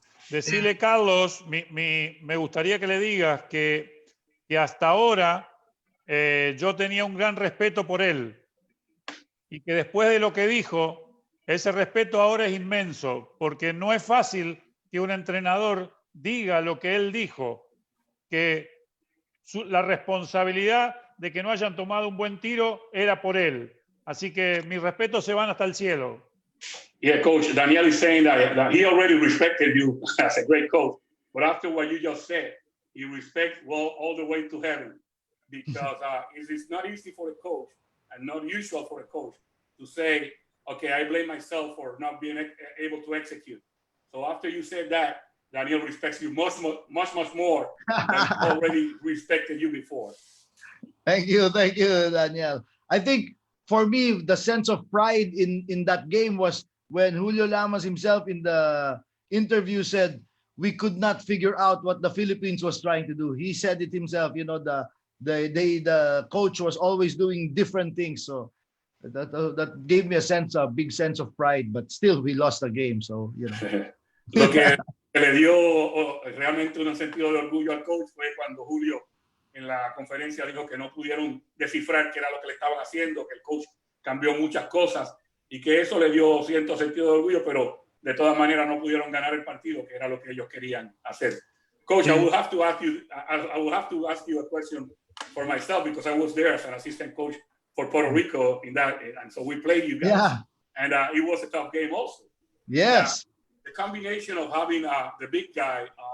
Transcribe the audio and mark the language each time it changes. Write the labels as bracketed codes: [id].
[es] Decirle, Carlos, me gustaría que le digas que hasta ahora yo tenía un gran respeto por él y que después de lo que dijo, ese respeto ahora es inmenso, porque no es fácil que un entrenador diga lo que él dijo, que la responsabilidad de que no hayan tomado un buen tiro era por él. Así que mis respetos se van hasta el cielo. [en] Yeah, Coach, Daniel is saying that he already respected you as a great coach, but after what you just said, he respects all the way to heaven, because it's not easy for a coach and not usual for a coach to say, okay, I blame myself for not being able to execute. So after you said that, Daniel respects you much more than he already respected you before. Thank you, Daniel. I think for me, the sense of pride in that game was when Julio Lamas himself in the interview said, we could not figure out what the Philippines was trying to do. He said it himself, you know, the coach was always doing different things. So that gave me a big sense of pride, but still we lost the game. So, you know. [es] Lo que le dio realmente un sentido de orgullo al coach fue cuando Julio en la conferencia dijo que no pudieron descifrar qué era lo que le estaban haciendo, que el coach cambió muchas cosas y que eso le dio cierto sentido de orgullo, pero de todas maneras no pudieron ganar el partido, que era lo que ellos querían hacer. [en] Coach, I will have to ask you a question for myself, because I was there as an assistant coach for Puerto Rico in that, and so we played you guys. Yeah. And it was a tough game also. Yes. The combination of having the big guy,